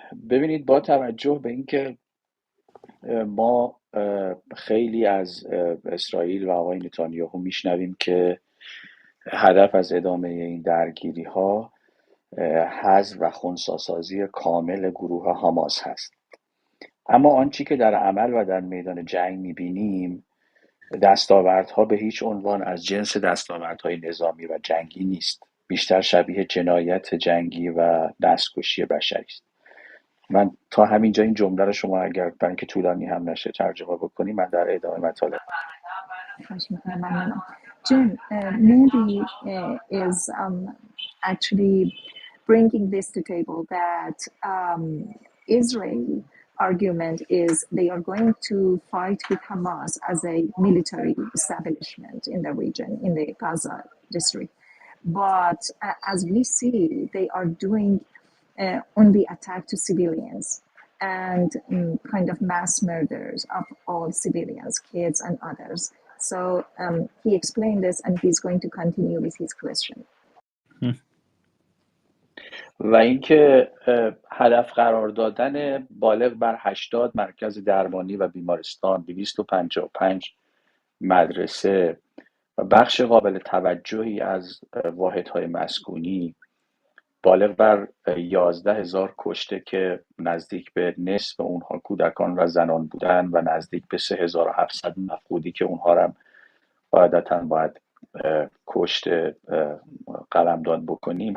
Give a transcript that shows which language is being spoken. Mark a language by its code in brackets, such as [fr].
[fa] ببینید، با توجه به اینکه ما خیلی از اسرائیل و آقای نتانیاهو میشنویم که هدف از ادامه این درگیری ها حذف و خنثی‌سازی کامل گروه حماس هست، اما آنچه که در عمل و در میدان جنگ میبینیم دستاوردها به هیچ عنوان از جنس دستاوردهای نظامی و جنگی نیست، بیشتر شبیه جنایت جنگی و دستکشی بشری است. من تا همینجا این جمله رو شما اگر برای اینکه طولانی هم نشه ترجمه بکنی، من در ادامه مطالب. [en] Jim, Mehdi is actually bringing this to table that Israeli argument is they are going to fight with Hamas as a military establishment in the region, in the Gaza district. But as we see, they are doing only attack to civilians and kind of mass murders of all civilians, kids and others. So he explained this and he's going to continue with his question. [fa] و اینکه هدف قرار دادن بالغ بر 80 مرکز درمانی و بیمارستان، 255 مدرسه و بخش قابل توجهی از واحدهای مسکونی، بالغ بر 11,000 کشته که نزدیک به نصف اونها کودکان و زنان بودن و نزدیک به 3,700 مفقودی که اونها رو قاعدتاً باید کشته قلمداد بکنیم.